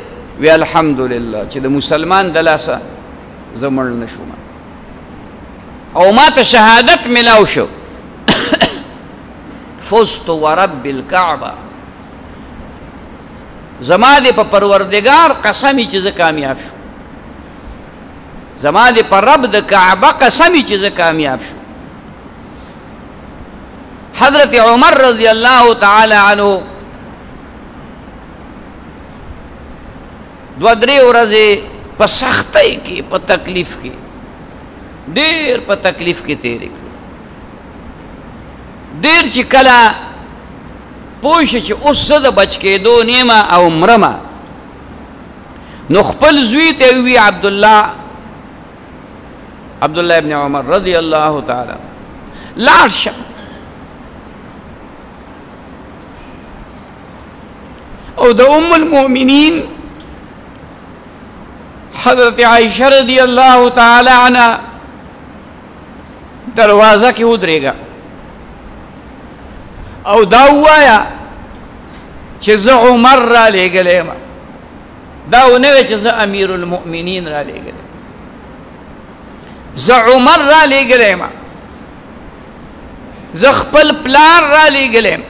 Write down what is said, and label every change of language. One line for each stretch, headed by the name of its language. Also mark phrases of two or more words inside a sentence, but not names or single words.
Pashto: وی الحمدلله چې د مسلمان د لاسه زه مړ نه شوم او ما ته شهادت ملاو شو.
Arabic: فزت ورب الكعبه،
Pashto: زما دې په پروردگار قسمی چې زه کامیاب شو، زما دې په رب د کعبه قسمی چې زه کامیاب شو. حضرت عمر
Arabic: رضی اللہ تعالی عنہ
Pashto: دو درې ورځې په سختۍ کې، په تکلیف کې، ډېر په تکلیف کې تېرې کړې. ډېر چې کله پوه شو چې اوس زه د بچ کېدو نیمه او مرمه، نو خپل زوی ته وی عبدالله ابن عمر
Arabic: رضی اللہ تعالی
Pashto: لاړ شه او د ام المؤمنین حضرت عائشہ
Arabic: رضی اللہ تعالی عنہ
Pashto: دروازہ کې ودرېږه او دا وایا چې زه عمر را لېږلی یم، دا ونه وی چې زه امیر المؤمنین را لېږلی، زه عمر را لېږلی یم، زه خپل پلار را لېږلی یم.